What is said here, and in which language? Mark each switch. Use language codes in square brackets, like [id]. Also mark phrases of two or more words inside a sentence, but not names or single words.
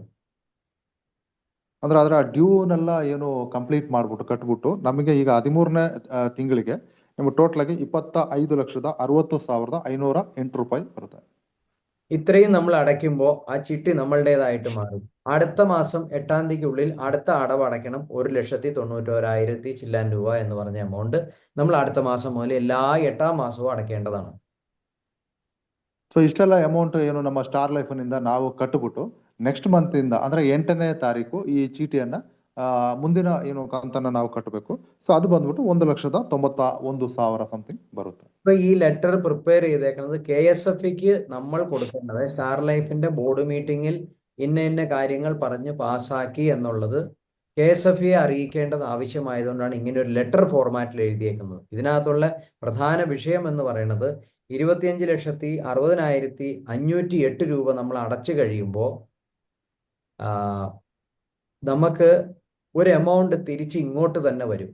[kn] ಅಂದ್ರೆ ಅದರ ಡ್ಯೂನೆಲ್ಲ ಏನು ಕಂಪ್ಲೀಟ್ ಮಾಡ್ಬಿಟ್ಟು ಕಟ್ಬಿಟ್ಟು ನಮಗೆ ಈಗ 13ನೇ ತಿಂಗಳಿಗೆ ನಿಮ್ಗೆ ಟೋಟಲ್ ಆಗಿ 25,60,60,508 ರೂಪಾಯಿ ಬರುತ್ತೆ. [ml] ഇത്രയും നമ്മൾ അടയ്ക്കുമ്പോൾ ആ ചിട്ടി നമ്മളുടേതായിട്ട് മാറും. അടുത്ത മാസം 8-ാം തീയതിക്കുള്ളിൽ അടുത്ത അടവ് അടയ്ക്കണം 1,91,000 ചില്ലാൻ രൂപ എന്ന് പറഞ്ഞ എമൗണ്ട് നമ്മൾ അടുത്ത മാസം മുതൽ എല്ലാ 8-ാം മാസവും ಅಡಕೇണ്ടതാണ്. [kn] ಸೊ ಇಷ್ಟೆಲ್ಲ ಅಮೌಂಟ್ ಏನು ನಮ್ಮ ಸ್ಟಾರ್ ಲೈಫ್ ನಿಂದ ನಾವು ಕಟ್ಟಿಬಿಟ್ಟು [en] next month [kn] ಇಂದ ಅಂದ್ರೆ 8ನೇ ತಾರೀಕು ಈ ಚೀಟಿಯನ್ನ ಮುಂದಿನ ಏನು ಕಂತನ್ನ ನಾವು ಕಟ್ಟಬೇಕು. ಸೊ ಅದು ಬಂದ್ಬಿಟ್ಟು 1,91,000 സംതിങ് ಬರುತ್ತೆ. [ml] ഇപ്പൊ ഈ [en] letter prepare [ml] ചെയ്തേക്കുന്നത് KSFക്ക് നമ്മൾ കൊടുക്കേണ്ടത് സ്റ്റാർ ലൈഫിന്റെ [en] board meeting [ml] ഇന്ന കാര്യങ്ങൾ പറഞ്ഞ് പാസ്സാക്കി എന്നുള്ളത് KSFയെ അറിയിക്കേണ്ടത് ആവശ്യമായതുകൊണ്ടാണ് ഇങ്ങനെ ഒരു [en] letter format [ml] എഴുതിയേക്കുന്നത്. ഇതിനകത്തുള്ള പ്രധാന വിഷയം എന്ന് പറയുന്നത് 25,60,508 രൂപ നമ്മൾ അടച്ചു കഴിയുമ്പോൾ നമുക്ക് ഒരു എമൗണ്ട് തിരിച്ച് ഇങ്ങോട്ട് തന്നെ വരും.